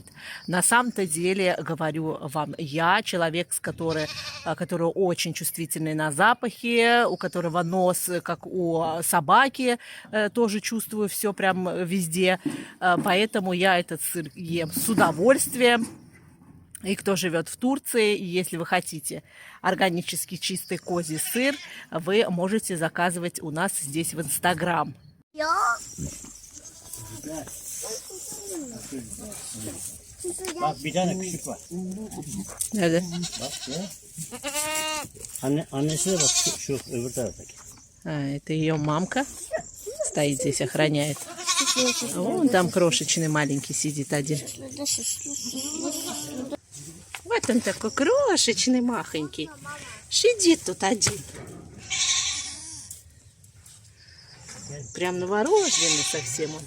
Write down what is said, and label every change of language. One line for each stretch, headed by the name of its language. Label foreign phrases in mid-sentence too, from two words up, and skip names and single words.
Russian: На самом-то деле, говорю вам, я человек, который очень чувствительный на запахи, у которого нос, как у собаки, тоже чувствую все прям везде. Поэтому я этот сыр ем с удовольствием. И кто живет в Турции, если вы хотите органически чистый козий сыр, вы можете заказывать у нас здесь в Инстаграм.
Turkish: Bak bir tane küçük var. Nerede? Bak ya. Annesi de bak şu öbür taraftaki.
Russian: Это ее мамка стоит здесь, охраняет. Вон там крошечный маленький сидит один. Вот он такой крошечный, махонький. Сидит тут один. Прям новорожденный совсем он.